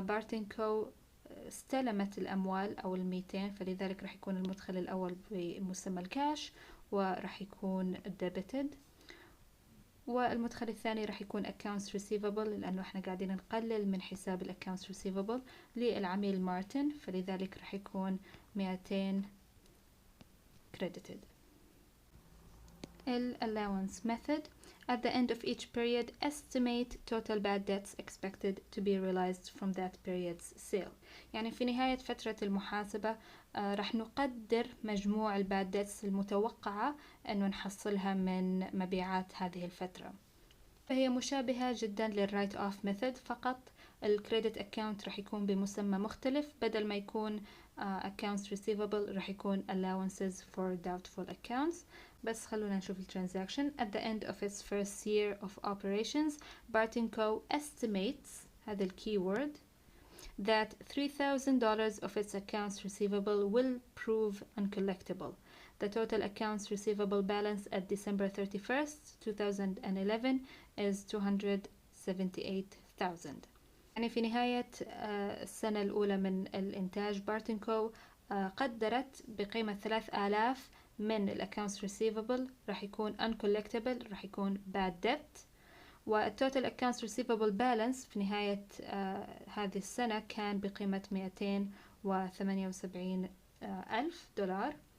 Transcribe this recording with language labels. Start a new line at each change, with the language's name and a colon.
Arabic: بارتن كو استلمت الأموال أو 200، فلذلك راح يكون المدخل الأول بمسمى الكاش وراح يكون debited، والمدخل الثاني راح يكون accounts receivable لأنه احنا قاعدين نقلل من حساب accounts receivable للعميل مارتن، فلذلك راح يكون 200 credited.
English: Allowance method. At the end of each period, estimate total bad debts expected to be realized from that period's sale.
Arabic: يعني في نهاية فترة المحاسبة راح نقدر مجموع الباد ديتس المتوقعة أنه نحصلها من مبيعات هذه الفترة. فهي مشابهة جدا للرايت اوف ميثود، فقط الكريدت اكاونت راح يكون بمسمى مختلف، بدل ما يكون accounts receivable راح يكون allowances for doubtful accounts. بس خلونا نشوف الترانزاكشن.
English: At the end of its first year of operations, Barton Co. estimates
Arabic: هذا الكيورد
English: that $3,000 of its accounts receivable will prove uncollectible. The total accounts receivable balance at December 31st, 2011 is $278,000.
Arabic: يعني في نهاية السنة الأولى من الإنتاج بارتنكو قدرت بقيمة 3000 من الأكاونتس receivable راح يكون uncollectible، راح يكون bad debt، والتوتال accounts receivable balance في نهاية هذه السنة كان بقيمة 278 ألف دولار.